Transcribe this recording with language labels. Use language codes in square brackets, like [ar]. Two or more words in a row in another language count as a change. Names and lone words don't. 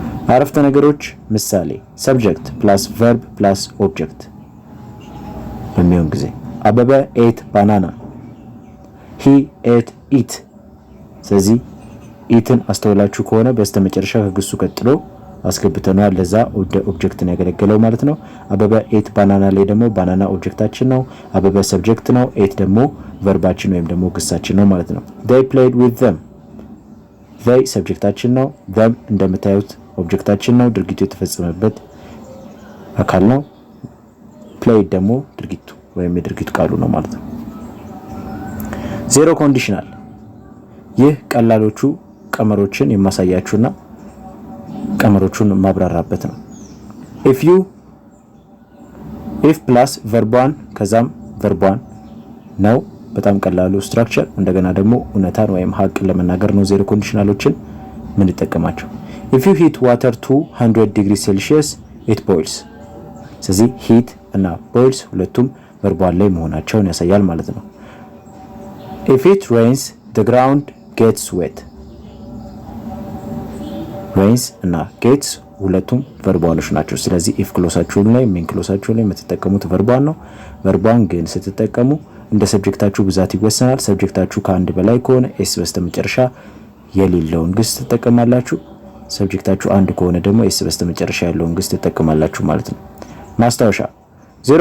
[am] አረፍተ ነገሮች ምሳሌ [en] subject plus verb plus object [am] በሚሆን ጊዜ [en] Abebe ate banana he ate it። [am] ስለዚህ ኢትን አስተውላችሁ ከሆነ በስተመጨረሻ ከግሱ ቀጥሎ አስገብተናል። ለዛ ኦብጀክት ነው ያገለገለው ማለት ነው። [en] Abebe ate banana [am] ላይ ደግሞ ባናና ኦብጀክታችን ነው። አበበ ሰብጀክት ነው። ኤት ደግሞ ቨርባችን ወይም ደግሞ ግሳችን ነው ማለት ነው። [en] they played with them they [am] ሰብጀክታችን ነው። them እንደምታዩት ኦብጀክታችን ነው። ድርጊቱ የተፈጸመበት አካል ነው። played ደግሞ ድርጊቱ ወይም የድርጊቱ ቃሉ ነው ማለት ነው። [en] zero conditional [am] ይህ ቀላሎቹ ቀመሮችን የማሳያችሁና ቀመሮቹን ማብራራበት ነው። if ፕላስ ቨርቧን ከዛም ቨርቧን ነው። በጣም ቀላሉ ስትራክቸር። እንደገና ደግሞ እውነታን ወይም ሀቅን ለመናገር ነው ዜሮ ኮንዲሽናሎችን ምን ይጠቀማቸው። [en] if you heat water to 100 degrees Celsius it boils። [am] ስለዚህ ሂት እና ቦይልስ ሁለቱም ቨርቧን ላይ መሆናቸውን ያሳያል ማለት ነው። [en] if it rains the ground gets wet rains [am] እና gets ሁለቱም ቨርባሎች ናቸው። ስለዚህ if ክሎሳችሁ ላይ ሜን ክሎሳችሁ ላይ የምትጠቀሙት ቨርባን ነው። ቨርባን ግን ስትጠቀሙ እንደ ሰብጀክታችሁ ብዛት ይወሰናል። ሰብጀክታችሁ ከአንድ በላይ ከሆነ ኤስ በስተመጨረሻ የሌለውን ግስ ትጠቀማላችሁ። ሰብጀክታችሁ አንድ ከሆነ ደግሞ ኤስ በስተመጨረሻ ያለውን ግስ ትጠቀማላችሁ ማለት ነው። ማስታወሻ ዜሮ